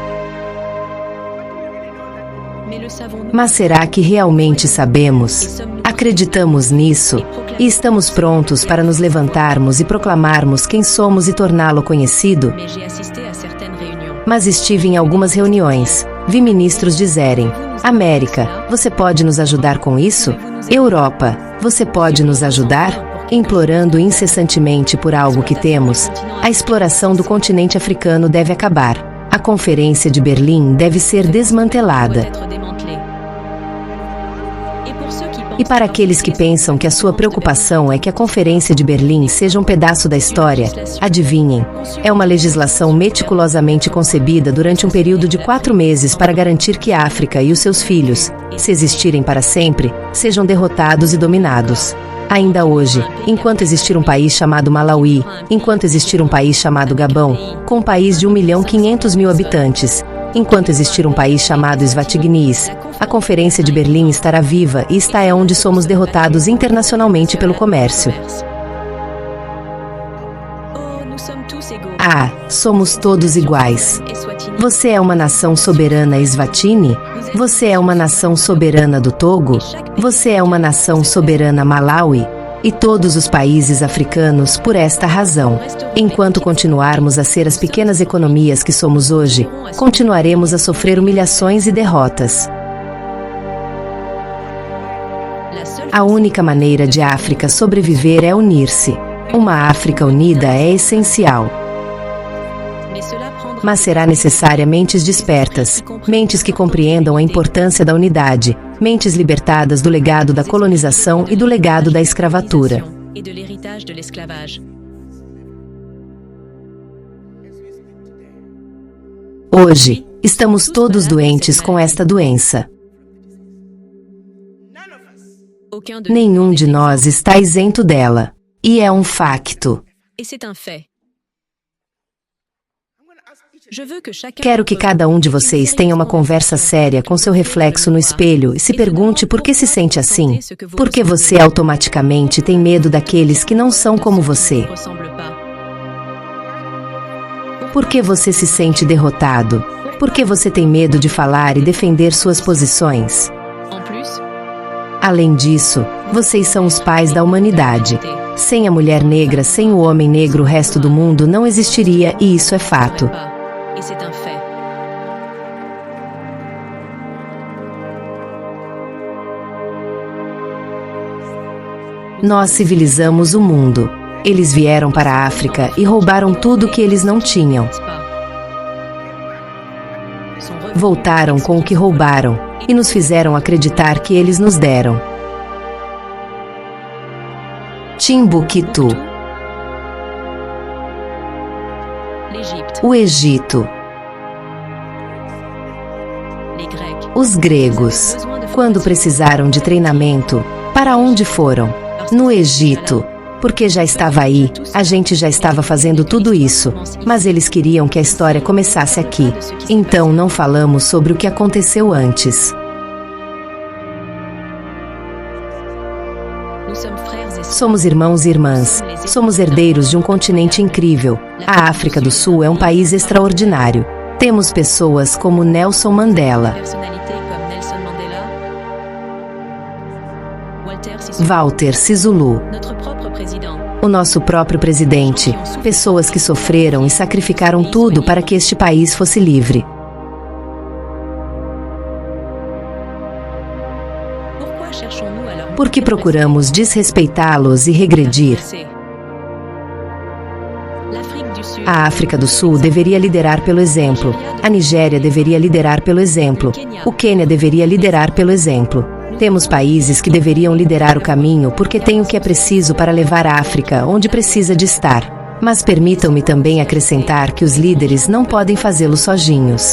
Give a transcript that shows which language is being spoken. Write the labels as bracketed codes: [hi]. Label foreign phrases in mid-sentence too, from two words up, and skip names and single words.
[pt] Mas será que realmente sabemos? Acreditamos nisso e estamos prontos para nos levantarmos e proclamarmos quem somos e torná-lo conhecido. [fr] Mais j'ai assisté à certaines réunions. [pt] Mas estive em algumas reuniões. Vi ministros dizerem: América, você pode nos ajudar com isso? Europa, você pode nos ajudar? Implorando incessantemente por algo que temos. A exploração do continente africano deve acabar. A Conferência de Berlim deve ser desmantelada. [fr] Doit être démantelée. Et pour ceux qui [pt] E para aqueles que pensam que a sua preocupação é que a Conferência de Berlim seja um pedaço da história, adivinhem, é uma legislação meticulosamente concebida durante um período de 4 meses para garantir que a África e os seus filhos, se existirem para sempre, sejam derrotados e dominados. Ainda hoje, enquanto existir um país chamado Malawi, enquanto existir um país chamado Gabão, com um país de 1.500.000 habitantes, enquanto existir um país chamado Eswatinis, a Conferência de Berlim estará viva e está é onde somos derrotados internacionalmente pelo comércio. [fr] Oh, nous sommes tous égaux. [pt] Ah, somos todos iguais. Eswatini. Você é uma nação soberana Eswatini? Você é uma nação soberana do Togo? Você é uma nação soberana Malawi? E todos os países africanos por esta razão. Enquanto continuarmos a ser as pequenas economias que somos hoje, continuaremos a sofrer humilhações e derrotas. [fr] La seule [pt] A única maneira de a África sobreviver é unir-se. Uma África unida é essencial. [fr] mais cela prendra [pt] Mas será necessária mentes despertas, mentes que compreendam a importância da unidade, mentes libertadas do legado da colonização e do legado da escravatura. [fr] et de l'héritage de l'esclavage. [pt] Hoje, estamos todos doentes com esta doença. [fr] Aucun de [pt] Nenhum de nós está isento dela. E é um facto. [fr] Et c'est un fait. Je veux que chacun [pt] Quero que cada um de vocês tenha uma conversa séria com seu reflexo no espelho e se pergunte por que se sente assim. Por que você automaticamente tem medo daqueles que não são como você? [fr] ressemble pas. [pt] Por que você se sente derrotado? Por que você tem medo de falar e defender suas posições? [fr] En plus, [pt] Além disso, vocês são os pais da humanidade. Sem a mulher negra, sem o homem negro, o resto do mundo não existiria e isso é fato. [fr] pas. Et c'est un fait. [pt] Nós civilizamos o mundo. Eles vieram para a África e roubaram tudo que eles não tinham. [fr] N'est-ce pas? Sont revenus [pt] Voltaram com o que roubaram e nos fizeram acreditar que eles nos deram. [fr] Timbuktu, l'Égypte, [pt] o Egito, [fr] les Grecs. [pt] os gregos. Quando precisaram de treinamento, para onde foram? No Egito. Porque já estava aí, a gente já estava fazendo tudo isso, mas eles queriam que a história começasse aqui. Então não falamos sobre o que aconteceu antes. [fr] Nous sommes frères et sœurs. [pt] Somos irmãos e irmãs. Somos herdeiros de um continente incrível. A África do Sul é um país extraordinário. Temos pessoas como Nelson Mandela, [fr] Personnalités comme Nelson Mandela, Walter Sisulu, Walter Sisulu, notre propre président. [pt] o nosso próprio presidente. Pessoas que sofreram e sacrificaram tudo para que este país fosse livre. [fr] Pourquoi cherchons-nous à leur [pt] Por que procuramos desrespeitá-los e regredir? [fr] L'Afrique du Sud, [pt] A África do Sul deveria liderar pelo exemplo. A Nigéria deveria liderar pelo exemplo. O Quênia deveria liderar pelo exemplo. Temos países que deveriam liderar o caminho porque têm o que é preciso para levar a África onde precisa de estar. Mas permitam-me também acrescentar que os líderes não podem fazê-lo sozinhos.